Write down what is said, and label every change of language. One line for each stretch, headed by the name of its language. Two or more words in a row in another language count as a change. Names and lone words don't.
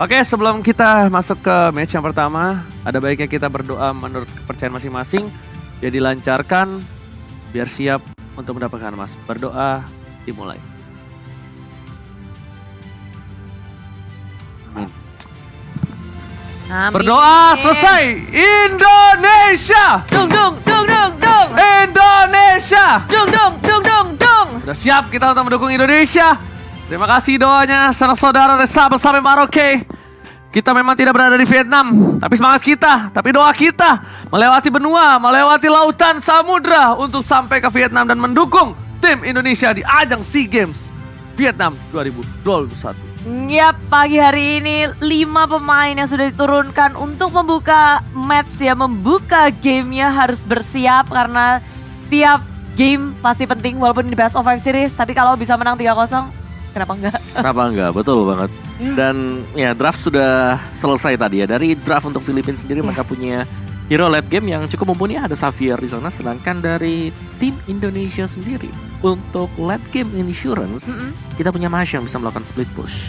Indonesian: Oke, sebelum kita masuk ke match yang pertama, ada baiknya kita berdoa menurut kepercayaan masing-masing. Biar dilancarkan, biar siap untuk mendapatkan emas. Berdoa, dimulai. Amin. Amin. Berdoa selesai. Indonesia! Dung dung dung dung dung. Indonesia! Dung dung dung dung dung. Sudah siap kita untuk mendukung Indonesia. Terima kasih doanya saudara dari Sabang sampai Merauke. Kita memang tidak berada di Vietnam, tapi semangat kita, tapi doa kita melewati benua, melewati lautan, samudra untuk sampai ke Vietnam dan mendukung tim Indonesia di ajang SEA Games Vietnam 2021. Yap, pagi hari ini 5 pemain yang sudah diturunkan untuk membuka match ya, membuka gamenya harus bersiap karena tiap game pasti penting walaupun di
English: best of 5 series.
Indonesian: Tapi kalau bisa menang 3-0, kenapa enggak? Kenapa enggak? Betul banget. Dan ya draft sudah selesai tadi ya. Dari draft untuk Filipina sendiri mereka punya hero
English: late game
Indonesian: yang cukup mumpuni, ada Xavier di sana. Sedangkan dari tim Indonesia sendiri untuk
English: late game insurance
Indonesian: kita punya Masya yang bisa melakukan
English: split push.